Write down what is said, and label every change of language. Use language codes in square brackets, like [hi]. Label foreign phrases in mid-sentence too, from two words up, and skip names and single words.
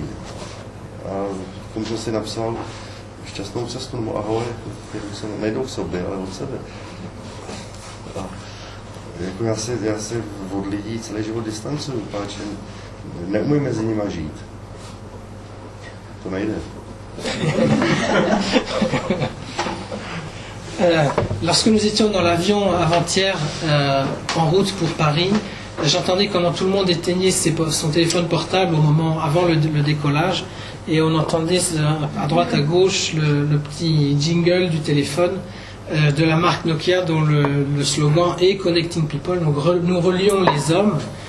[cs] A k tomu jsem si napsal šťastnou cestu, nebo ahoj, ty ruce nejdou k sobě, ale od sebe. A jako já se od lidí celý život distancuju, páče neumím mezi nimi žít. To nejde. [fr] Lorsque nous étions dans l'avion avant-hier en route pour Paris, j'entendais comment tout le monde éteignait son téléphone portable au moment avant le décollage, et on entendait à droite à gauche le petit jingle du téléphone de la marque Nokia dont le slogan est [en] Connecting People, [fr] donc nous relions les hommes.